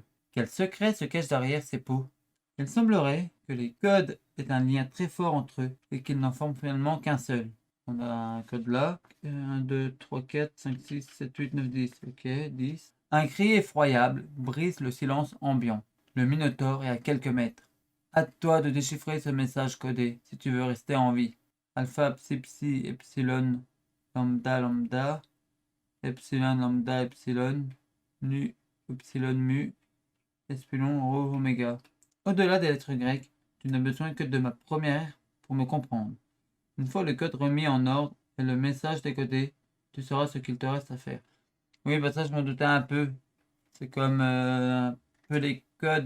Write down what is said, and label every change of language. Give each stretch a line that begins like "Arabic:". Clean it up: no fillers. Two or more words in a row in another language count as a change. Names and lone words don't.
French: Quel secret se cache derrière ces pots? Il semblerait que les codes aient un lien très fort entre eux et qu'ils n'en forment finalement qu'un seul. On a un code là. 1, 2, 3, 4, 5, 6, 7, 8, 9, 10. Ok, 10. Un cri effroyable brise le silence ambiant. Le Minotaure est à quelques mètres. Hâte-toi de déchiffrer ce message codé si tu veux rester en vie. Alpha, psi, psi, epsilon, lambda, lambda, epsilon, lambda, epsilon, nu, epsilon, mu, epsilon, rho, oméga. Au-delà des lettres grecques, tu n'as besoin que de ma première pour me comprendre. Une fois le code remis en ordre et le message décodé, tu sauras ce qu'il te reste à faire. Oui, bah ça, je m'en doutais un peu. C'est comme un peu les codes.